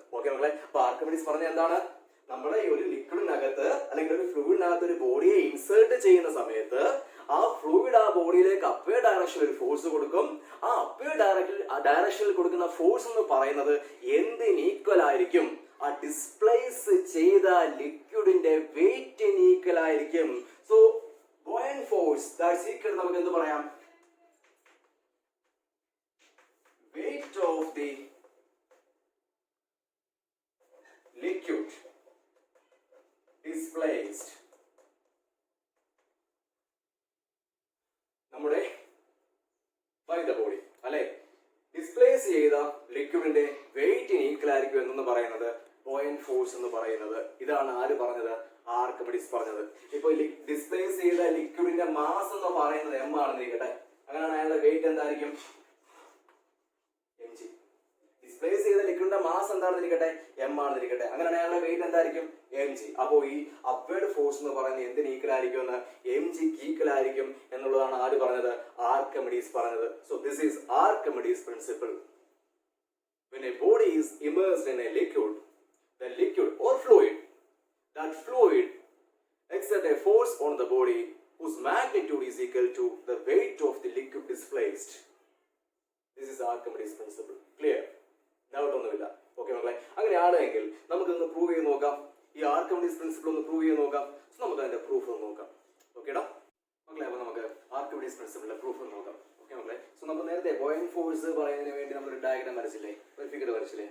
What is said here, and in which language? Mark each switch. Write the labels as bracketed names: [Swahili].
[Malayalam] Okay മക്കളെ, അപ്പൊ Archimedes പറഞ്ഞത് എന്താണ്? നമ്മുടെ ഈ ഒരു ലിക്വിഡിനകത്ത് അല്ലെങ്കിൽ ഒരു ഫ്ലൂയിഡിനകത്ത് ഒരു ബോഡിയെ ഇൻസേർട്ട് ചെയ്യുന്ന സമയത്ത് ആ ഫ്ലൂയിഡ് ആ ബോഡിയിലേക്ക് അപ്വേർഡ് ഡയറക്ഷനിൽ ഒരു ഫോഴ്സ് കൊടുക്കും. ആ അപ്വേർഡ് ഡയറക്ഷനിൽ കൊടുക്കുന്ന ഫോഴ്സ് എന്ന് പറയുന്നത് എന്തിന് ഈക്വൽ ആയിരിക്കും? ആ ഡിസ്പ്ലേസ് ചെയ്ത ലിക്വിഡിന്റെ വെയിറ്റിന് ഈക്വൽ ആയിരിക്കും. [English] so buoyant force that's equal [Malayalam] നമുക്ക് എന്ത് പറയാം? [English] weight of the liquid displaced [Malayalam] നമ്മുടെ [English] by the body അല്ലെ? [Malayalam] ഡിസ്പ്ലേസ് ചെയ്ത ലിക്വിഡിന്റെ വെയിറ്റിന് ഈക്വൽ ആയിരിക്കും എന്ന് പറയുന്നത് ബോയന്റ് ഫോഴ്സ് എന്ന് പറയുന്നത്. ഇതാണ് ആര് പറഞ്ഞത്? ആർക്കിമിഡീസ് പറഞ്ഞത്. ഇപ്പൊ ഡിസ്പ്ലേസ് ചെയ്ത ലിക്വിഡിന്റെ മാസ് എന്ന് പറയുന്നത് m ആണെന്ന് ഇരിക്കട്ടെ. അങ്ങനെയാണ് അയാളുടെ വെയിറ്റ് എന്തായിരിക്കും? mg. ഡിസ്പ്ലേസ് ചെയ്ത ലിക്വിഡിന്റെ മാസ് എന്താണെന്നിരിക്കട്ടെ? m ആണെന്നിരിക്കട്ടെ. അങ്ങനെയാണ് അയാളുടെ വെയിറ്റ് എന്തായിരിക്കും? mg. അപ്പോ ഈ അപ്വേർഡ് ഫോഴ്സ് എന്ന് പറയുന്നത് എന്തിന് ഈക്വൽ ആയിരിക്കും എന്ന്? mg ഈക്വൽ ആയിരിക്കും എന്നുള്ളതാണ് ആര് പറഞ്ഞത്? ആർക്കിമിഡീസ് പറഞ്ഞത്. [English] So this is Archimedes principle. When a body is immersed in a liquid, the liquid or fluid, that fluid exerts a force on the body whose magnitude is equal to the weight of the liquid displaced. This is Archimedes principle. Clear? [Malayalam] Doubt ഒന്നുമില്ല. Okay മക്കളെ, അങ്ങനെയാണെങ്കിൽ നമുക്കൊന്ന് prove ചെയ്ത് നോക്കാം. ഈ Archimedes principle ഒന്ന് prove ചെയ്ത് നോക്കാം. നമുക്ക് അതിന്റെ പ്രൂഫ് ഒന്ന് നോക്കാം. ഓക്കേടാ മക്കളെ, അപ്പൊ നമുക്ക് ആർക്കിമിഡീസ് പ്രിൻസിപ്പിളിന്റെ പ്രൂഫ് ഒന്ന് നോക്കാം. ഓക്കെ മക്കളെ, സോ നമ്മൾ നേരത്തെ ബോയിങ് ഫോഴ്സ് പറയുന്നതിന് വേണ്ടി നമ്മൾ ഒരു ഡയഗ്രാം വരച്ചില്ലേ, ഒരു ഫിഗർ വരച്ചില്ലേ?